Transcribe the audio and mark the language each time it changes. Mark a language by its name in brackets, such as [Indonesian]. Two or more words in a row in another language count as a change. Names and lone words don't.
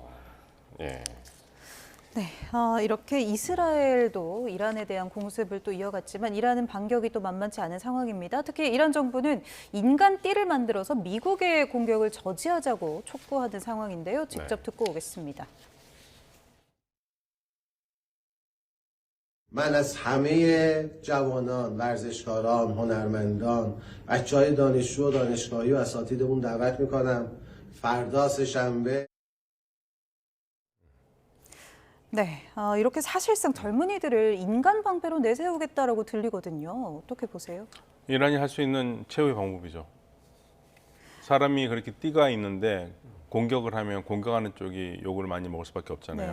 [Korean] 예. 네, 이렇게 이스라엘도 이란에 대한 공습을 또 이어갔지만 이란은 반격이 또 만만치 않은 상황입니다. 특히 이란 정부는 인간띠를 만들어서 미국의 공격을 저지하자고 촉구하는 상황인데요. 직접 듣고 오겠습니다. [Persian] من از همه جوانان، ورزشکاران، هنرمندان، بچه‌های دانشجو و دانشگاهی و اساتیدمون دعوت میکنم فردا سه‌شنبه [Korean] 네, 이렇게 사실상 젊은이들을 인간 방패로 내세우겠다라고 들리거든요. 어떻게 보세요? 이란이 할 수 있는 최후의 방법이죠. 사람이 그렇게 띠가 있는데 공격을 하면 공격하는 쪽이 욕을 많이 먹을 수밖에 없잖아요.